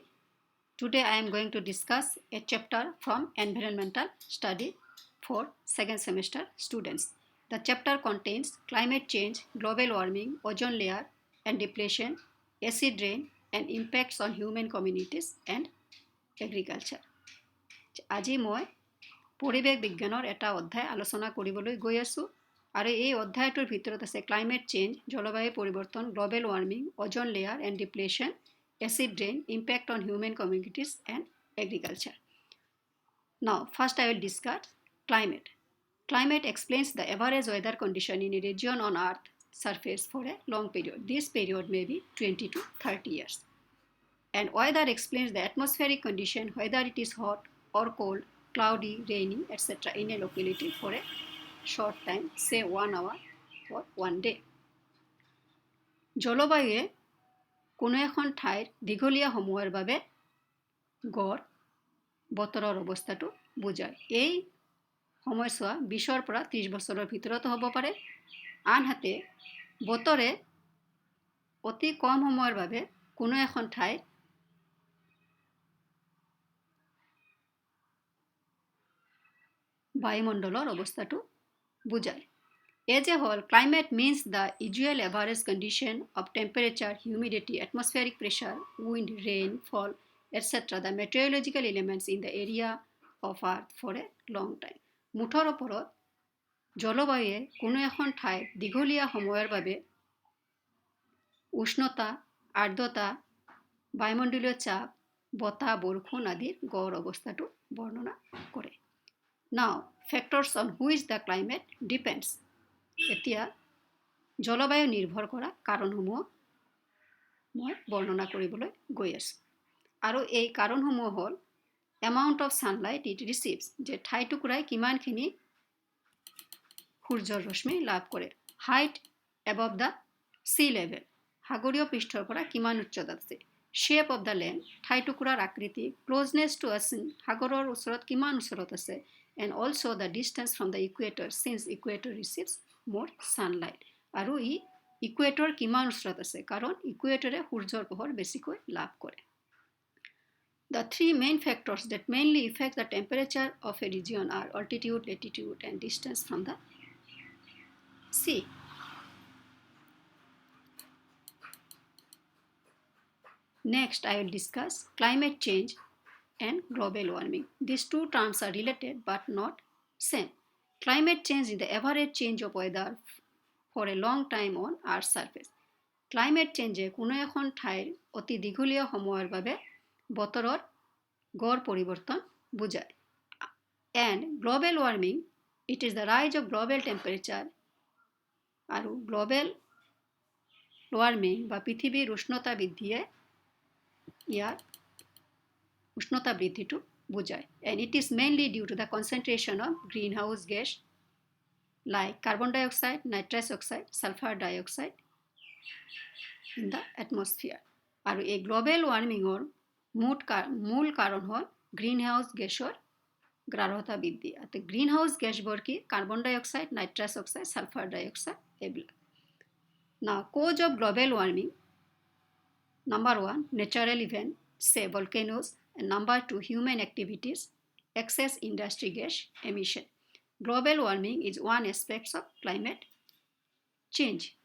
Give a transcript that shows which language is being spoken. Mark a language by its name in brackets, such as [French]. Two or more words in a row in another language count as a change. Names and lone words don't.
[English] Today I am going to discuss a chapter from Environmental Study for second semester students. The chapter contains climate change, global warming, ozone layer and depletion, acid rain and impacts on human communities and agriculture. [Assamese] আজি মই পৰিৱেশ বিজ্ঞানৰ এটা অধ্যায় আলোচনা কৰিবলৈ গৈ আছোঁ আৰু এই অধ্যায়টোৰ ভিতৰত আছে [English] climate change, [Assamese] জলবায়ু পৰিৱৰ্তন, [English] global warming, ozone layer and depletion, acid rain, impact on human communities and agriculture. Now, first I will discuss climate. Climate explains the average weather condition in a region on Earth's surface for a long period. This period may be 20 to 30 years. And weather explains the atmospheric condition, whether it is hot or cold, cloudy, rainy, etc. in a locality for a short time, say 1 hour or 1 day. [Assamese] জলবায়ুৱে কোনো এখন ঠাইৰ দীঘলীয়া সময়ৰ বাবে গড় বতৰৰ অৱস্থাটো বুজায়। এই সময়ছোৱা 20 পৰা 30 বছৰৰ ভিতৰত হ'ব পাৰে। আনহাতে বতৰে অতি কম সময়ৰ বাবে কোনো এখন ঠাইৰ বায়ুমণ্ডলৰ অৱস্থাটো বুজায়। [English] As a whole, climate means the usual average condition of temperature, humidity, atmospheric pressure, wind, rain, fall, etc. The meteorological elements in the area of Earth for a long time. [Assamese] মুঠৰ ওপৰত জলবায়ুৱে কোনো এখন ঠাইৰ দীঘলীয়া সময়ৰ বাবে উষ্ণতা, আৰ্দ্ৰতা, বায়ুমণ্ডলীয় চাপ, বতাহ, বৰষুণ আদিৰ গড় অৱস্থাটো বৰ্ণনা কৰে। [English] Now, factors on which the climate depends. [Assamese] এতিয়া জলবায়ু নিৰ্ভৰ কৰা কাৰণসমূহ মই বৰ্ণনা কৰিবলৈ গৈ আছোঁ আৰু এই কাৰণসমূহ হ'ল এমাউণ্ট [English] of sunlight it receives, [Assamese] যে ঠাইটুকুৰাই কিমানখিনি সূৰ্যৰ ৰশ্মি লাভ কৰে, [English] height above the sea level, [Assamese] সাগৰীয় পৃষ্ঠৰ পৰা কিমান উচ্চতাত আছে, [English] shape of the land, [Assamese] ঠাইটুকুৰাৰ আকৃতি, [English] closeness to ocean, [Assamese] সাগৰৰ ওচৰত কিমান ওচৰত আছে, [English] and also the distance from the equator, since equator receives more sunlight. [Assamese] আৰু ই ইকুৱেটৰ কিমান ওচৰত আছে, কাৰণ ইকুৱেটৰে সূৰ্যৰ পোহৰ বেছিকৈ লাভ কৰে। [English] The three main factors that mainly affect the temperature of a region are altitude, latitude, and distance from the sea. Next, I will discuss climate change and global warming. These two terms are related but not same. Climate change is the average change of weather for a long time on Earth's surface. Climate change [Assamese] কোনো এখন ঠাইৰ অতি দীঘলীয়া সময়ৰ বাবে বতৰৰ গড় পৰিৱৰ্তন বুজায়। [English] And global warming, it is the rise of global temperature. [Assamese] আৰু [English] global warming [Assamese] বা পৃথিৱীৰ উষ্ণতা বৃদ্ধিয়ে ইয়াৰ উষ্ণতা বৃদ্ধিটো বুজায়। [English] And it is mainly due to the concentration of greenhouse gas like carbon dioxide, nitrous oxide, sulfur dioxide in the atmosphere. [Assamese] আৰু এই [English] global warmingৰ [Assamese] মূল কাৰণ হ'ল [English] greenhouse gasৰ [Assamese] গ্ৰাহ্যতা বৃদ্ধি। আৰু [English] greenhouse gasবোৰ [Assamese] কি? [English] carbon dioxide, nitrous oxide, sulfur dioxide এইবিলাক। Now, cause of global warming. Number 1, natural event, say volcanoes. And number 2, human activities, excess industry gas emission. Global warming is one aspect of climate change.